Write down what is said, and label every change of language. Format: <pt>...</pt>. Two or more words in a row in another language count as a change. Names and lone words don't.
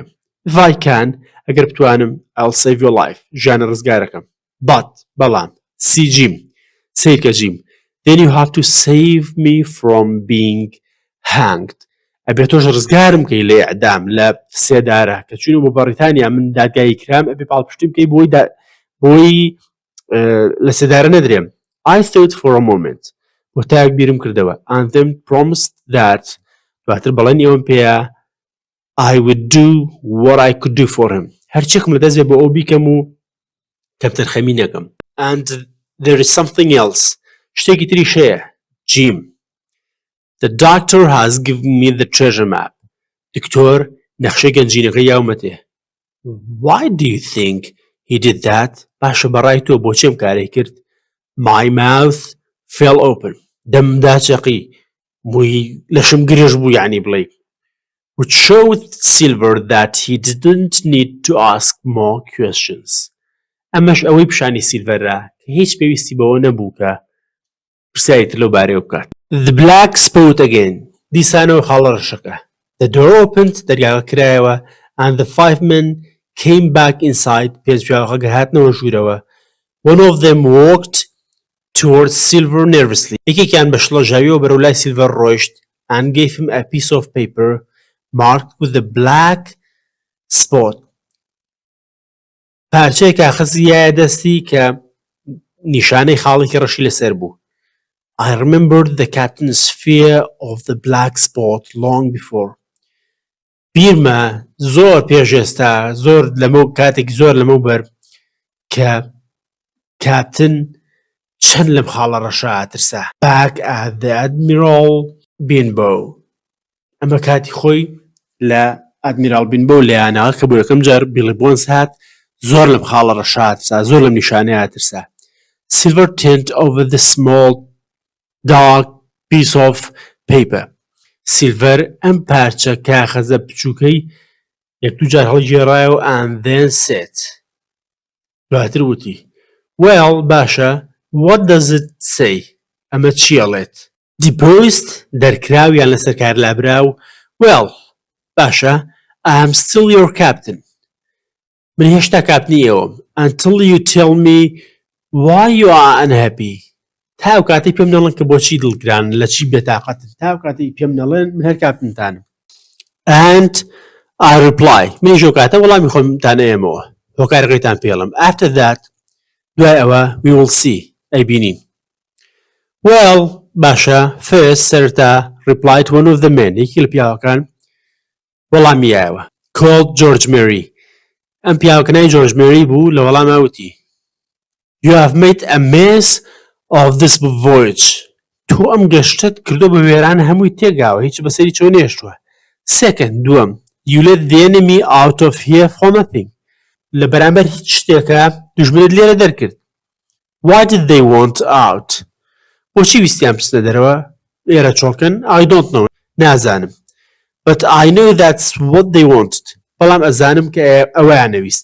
<en>If I can,</en> <ckb>ئەگەر بتوانم,</ckb> <en>I'll save your life.</en> <ckb>ژیانە ڕزگارەکەم.</ckb> <en>But, بەڵام, see Jim.</en> <ckb>سیرکە Jim.</ckb> <en>Then you have to save me from being hanged.</en> <ckb>ئەبێ تۆش ڕزگارم کەی لە ئیعدام لە سێدارە کە چوونە بۆ بەڕیتانیا من دادگایی کرام ئەبێ پاڵپشتیم بکەی بۆی لە سێدارە نەدرێم.</ckb> <en>I thought for a moment.</en> <ckb>بۆ تاک بیرم کردەوە.</ckb> <en>And then promised that</en> <ckb>دواتر بەڵێنی ئەوم پێیە</ckb> <en>I would do what I could do for him.</en> <ckb>هەرچێکم لە دەست بێ بۆ ئەو بیکەم و کەمتەرخەمی نەکەم.</ckb> <en>And there is something else.</en> <ckb>شتێکی تریش هەیە.</ckb> <en>Jim. The doctor has given me the treasure map.</en> <ckb>دکتۆر نەخشەی گەنجینەکەی یاومەتێ.</ckb> <en>Why do you think he did that?</en> <ckb>باشە بەڕای تۆ بۆچێم کارێک کرد.</ckb> <en>My mouth fell open.</en> <ckb>دەمدا چەقی. مووی لەشم گرێژ بوو یعنی بڵێ.</ckb> <en>Which showed Silver that he didn't need to ask more questions.</en> <ckb>ئەمەش ئەوەی پیشانی سیلڤەرە کە هیچ پێویستی بەوە نەبوو کە پرسیاری تر لەو بارەیەوە بکات.</ckb> <en>The black spoke again.</en> <ckb>دیسانەوە خاڵە ڕەشەکە.</ckb> <en>The door opened.</en> <ckb>دەرگاکە کرایەوە.</ckb> <en>And the 5 men came back inside.</en> <ckb>پێنج پیاوەکە گەهاتنەوە ژوورەوە.</ckb> <en>One of them walked towards Silver nervously.</en> <ckb>یەکێکیان بە شڵەژاویەوە بەرەو لای سیلڤەر ڕۆیشت</ckb> <en>and gave him a piece of paper marked with a black spot.</en> <ckb>پارچەیە کاغەزی یایە دەستی کە نیشانەی خاڵێکی ڕەشی لەسەر بوو.</ckb> <en>I remembered the captain's fear of the black spot long before.</en> <ckb>بیرمە زۆر پێش ئێستا زۆر لەمە کاتێکی زۆر لەمە بەر کە کاپتن چەند لەم خاڵە ڕەشە ئاترسا.</ckb> <en>Back at the Admiral Benbow.</en> <ckb>ئەمە کاتی خۆی لە ئادمیرال بینبۆ لەیانەوە کە بۆ یەکەم جار بیڵی بۆنس هات زۆر لەم خاڵە ڕەشە ئاترسا زۆر لەم نیشانەیە ئاترسا.</ckb> <en>Silver turned over the small dark piece of paper.</en> <ckb>Silver ئەم پارچە کاغەزە بچووکەی یەک دوو جار هەڵگێڕایەوە</ckb> <en>and then said.</en> <ckb>دواتر وتی. Well, باشە.</ckb> <en>What does it say?</en> <ckb>ئەمە چیەڵێت؟ Deposed دەرکراو یان لەسەر کار لابراو.</ckb> <en>Well, باشە. I am still your captain.</en> <ckb>من هێشتا کاپتنی ئێوەم.</ckb> <en>Until you tell me why you are unhappy.</en> <ckb>تاو کاتی پێم نەڵێن کە بۆچی دڵگران لە چی بێتاقەتن. تاو کاتی پێم نەڵێن من هەر کاپتنتانم.</ckb> <en>And I reply.</en> <ckb>منیش ئەو کاتە وەڵامی خۆمتان ئێمەوە. هۆکارەکەیتان پێڵم.</ckb> <en>After that,</en> <ckb>دوای ئەوە</ckb> <en>we will see. ئەیبینین. Well, باشە. First, سەرتا replied one of the men.</en> <ckb>یەکی لە پیاوەکان وەڵامی یایەوە.</ckb> <en>Called George Mary.</en> <ckb>ئەم پیاوەکەنای جۆرج مێری بوو لە وەڵام ئەوتی.</ckb> <en>You have made a mess of this voyage.</en> <ckb>تۆ ئەم گەشتت کردو بە وێران هەمووی تێگاوە هیچ بەسەری چۆ نێشتووە.</ckb> <en>Second, دووەم. You let the enemy out of here for nothing.</en> <ckb>لە بەرامبەر هیچ شتێکە دوژمنت لێرە دەرکرد.</ckb> <en>Why did they want out?</en> <ckb>بۆچی ویستیان بچنە دەرەوە ئێرە چۆڵکن؟</ckb> <en>I don't know. نازانم. But I know that's what they wanted.</en> <ckb>بەڵام ئەزانم کە ئەوەیان نەویست.</ckb>